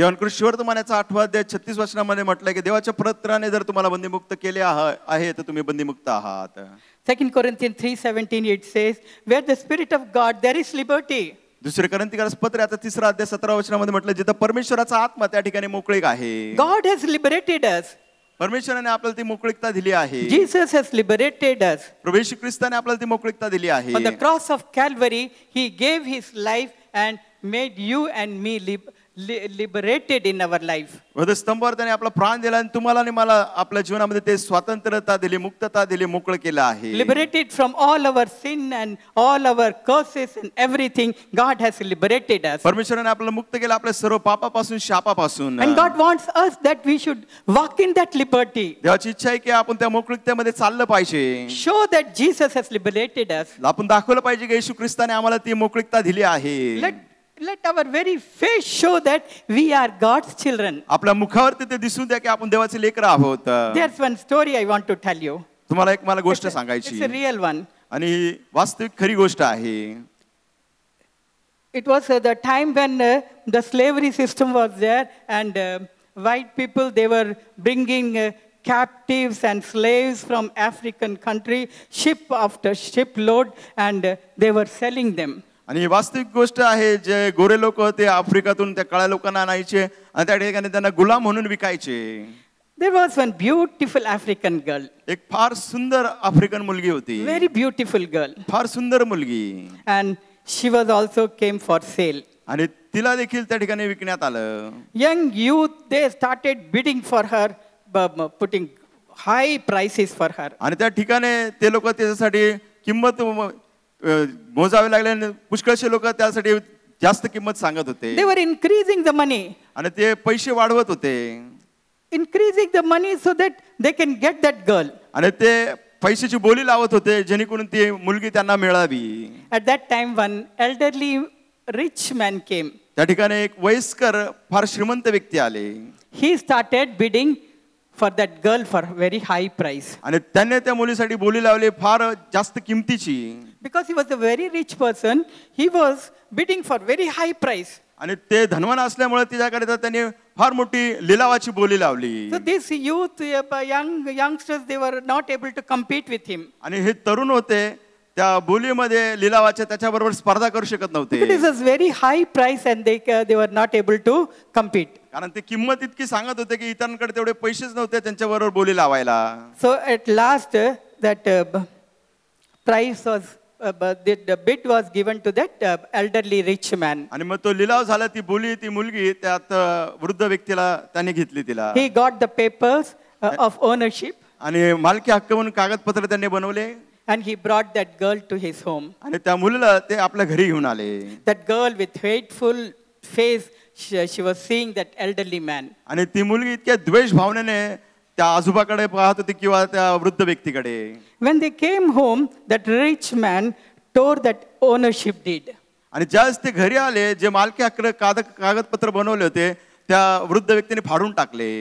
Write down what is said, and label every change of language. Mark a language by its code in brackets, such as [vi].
[mr] योहान वर्तमानाचा 8 अध्याय 36 वचनामध्ये म्हटलंय की देवाच्या पवित्राने जर तुम्हाला बंदीमुक्त केले आहे तर तुम्ही बंदीमुक्त आहात. [en] 2 Corinthians 3:17 it says, where the Spirit of God, there is liberty. [mr] दुसरे कोरिन्थीकरास पत्र आता 3 अध्याय 17 वचनामध्ये म्हटलं जिथं परमेश्वराचा आत्मा त्या ठिकाणी मोकळीक आहे. [en] God has liberated us. [mr] परमेश्वराने आपल्याला ती मोकळीकता दिली आहे. [en] Jesus has liberated us. [mr] प्रभू येशू ख्रिस्ताने आपल्याला ती मोकळीकता दिली आहे. [en] On the cross of Calvary, he gave his life and made you and me liberated in our life. [mr] वधस्तंभावर त्याने आपला प्राण दिला आणि तुम्हाला आणि मला आपल्या जीवनामध्ये ते स्वातंत्र्यता दिली, मुक्तता दिली, मोकळं केलं आहे. [en] Liberated from all our sin and all our curses and everything, God has liberated us. [mr] परमेश्वराने आपल्याला मुक्त केलं आपल्या सर्व पापापासून, शापापासून. [en] And God wants us that we should walk in that liberty. [mr] देवाची इच्छा आहे की आपण त्या मोकळीकतेमध्ये चाललं पाहिजे. [en] Show that Jesus has liberated us. [mr] आपण दाखवलं पाहिजे की येशू ख्रिस्ताने आम्हाला ती मोकळीकता दिली आहे. [en] Let our very face show that we are God's children. [mr] आपल्या मुखावरती ते दिसून द्या की आपण देवाचे लेकर आहोत. [en] There's one story I want to tell you. [mr] तुम्हाला एक मला गोष्ट सांगायची. [en] It's a real one. [mr] आणि ही वास्तविक खरी गोष्ट आहे. [en] It was the time when the slavery system was there, and white people, they were bringing captives and slaves from African country, ship after ship load, and they were selling them. [mr] आणि ही वास्तविक गोष्ट आहे. जे गोरे लोक होते आफ्रिकातून त्या काळ्या लोकांना आणायचे आणि त्या ठिकाणी त्यांना गुलाम म्हणून विकायचे. [en] There was one beautiful African girl. [mr] एक फार सुंदर आफ्रिकन मुलगी होती. [en] Very beautiful girl. [mr] फार सुंदर मुलगी. [en] And she was also came for sale. [mr] आणि तिला देखील त्या ठिकाणी विकण्यात आलं. [en] Young youth, they started bidding for her, putting high prices for her. [mr] आणि त्या ठिकाणी ते लोक त्याच्यासाठी किंमत मोजावे लागले आणि पुष्कळशे लोक त्यासाठी जास्त किंमत सांगत होते. [en] They were increasing the money. [mr] आणि ते पैसे वाढवत होते. [en] Increasing the money so that they can get that girl. [mr] आणि ते पैशाची बोली लावत होते जेणेकरून ती मुलगी त्यांना मिळावी. [en] At that time, one elderly rich man came. [mr] त्या ठिकाणी एक वयस्कर फार श्रीमंत व्यक्ती आले. [en] He started bidding for that girl for very high price. [mr] आणि त्यांनी त्या मुलीसाठी बोली लावली फार जास्त किमतीची. [en] Because he was a very rich person, he was bidding for very high price. [mr] आणि ते धनवान असल्यामुळे तिच्याकडे त्यांनी फार मोठी लिलावाची बोली लावली. [en] So this youth, youngsters, they were not able to compete with him. [mr] आणि हे तरुण होते त्या बोलीमध्ये लिलावाच्या त्याच्याबरोबर स्पर्धा करू शकत नव्हते. [en] It is a very high price and they were not able to compete. [mr] कारण ते किंमत इतकी सांगत होते की इतरांकडे तेवढे पैसेच नव्हते त्यांच्याबरोबर बोली लावायला. [en] So at last that price was, the bid was given to that elderly rich man. [mr] आणि मग तो लिलाव झाला, ती बोली, ती मुलगी त्यात वृद्ध व्यक्तीला त्याने घेतली तिला. [en] He got the papers of ownership. [mr] आणि मालकी हक्क म्हणून कागदपत्र त्यांनी बनवले. [en] And he brought that girl to his home. [mr] आणि त्या मुलीला ते आपल्या घरी घेऊन आले. [en] That girl with hateful face, she was seeing that elderly man. [mr] आणि ती मुलगी इतक्या द्वेष भावनेने त्या आजोबाकडे पाहत होती किंवा त्या वृद्ध व्यक्तीकडे. [en] When they came home, that rich man tore that ownership deed. [mr] आणि ज्यावेळेस ते घरी आले, जे मालकी हक्क कागदपत्र बनवले होते त्या वृद्ध व्यक्तीने फाडून टाकले.